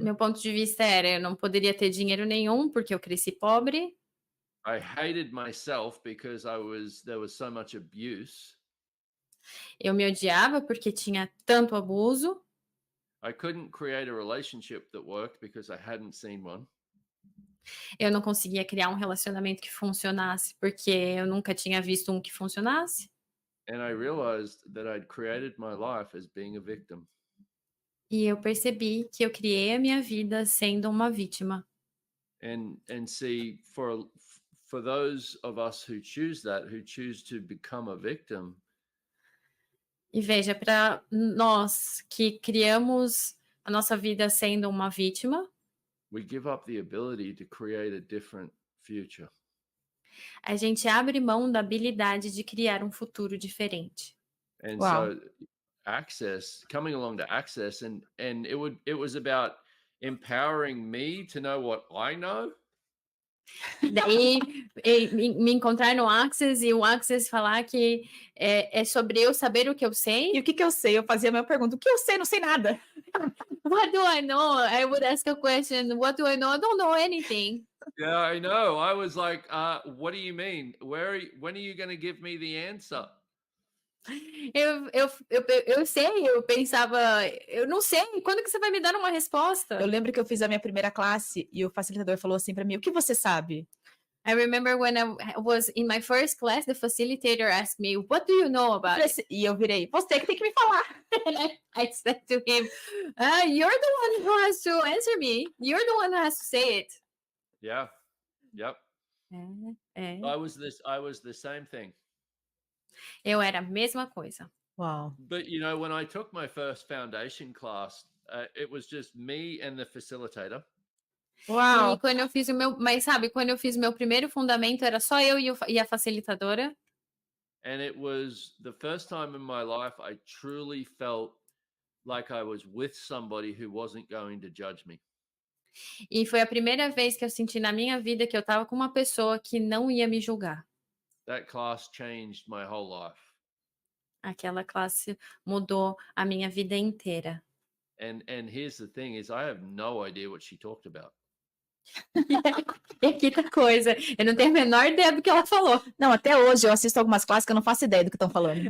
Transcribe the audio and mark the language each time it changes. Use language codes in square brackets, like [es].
[pt] Meu ponto de vista era: eu não poderia ter dinheiro nenhum porque eu cresci pobre. [en] I hated myself because there was so much abuse. [pt] Eu me odiava porque tinha tanto abuso. [en] I couldn't create a relationship that worked because I hadn't seen one. [pt] Eu não conseguia criar um relacionamento que funcionasse porque eu nunca tinha visto um que funcionasse. [en] And I realized that I'd created my life as being a victim. [pt] E eu percebi que eu criei a minha vida sendo uma vítima. [en] And see, for those of us who choose to become a victim, [pt] E veja, para nós que criamos a nossa vida sendo uma vítima, [en] we give up the ability to create a different future. [pt] a gente abre mão da habilidade de criar um futuro diferente. [en] And Wow. so coming along to access, and it was about empowering me to know what I know. [pt] Daí me encontrar no Access e o Access falar que é sobre eu saber o que eu sei. E o que eu sei? Eu fazia a minha pergunta. O que eu sei? Não sei nada. [en] What do I know? I would ask a question. What do I know? I don't know anything. Yeah, I know. I was like, what do you mean? When are you going to give me the answer? [pt] Eu sei, eu pensava, eu não sei, quando que você vai me dar uma resposta? Eu lembro que eu fiz a minha primeira classe e o facilitador falou assim pra mim: o que você sabe? [en] I remember when I was in my first class, the facilitator asked me, what do you know about it? [pt] E eu virei: você que tem que me falar. [en] And I said to him, you're the one who has to answer me. You're the one who has to say it. Yeah. Yep. [pt] É. [en] I was the same thing. [pt] Eu era a mesma coisa. Uau. [en] But you know, when I took my first foundation class, it was just me and the facilitator. [pt] Uau. E quando eu fiz mas sabe, quando eu fiz o meu primeiro fundamento, era só eu e a facilitadora. [en] And it was the first time in my life I truly felt like I was with somebody who wasn't going to judge me. [pt] E foi a primeira vez que eu senti na minha vida que eu estava com uma pessoa que não ia me julgar. [en] That class changed my whole life. [pt] Aquela classe mudou a minha vida inteira. [en] And here's the thing is I have no idea what she talked about. [pt] E aqui tá coisa, eu não tenho a menor ideia do que ela falou. Não, até hoje eu assisto algumas classes que eu não faço ideia do que estão falando.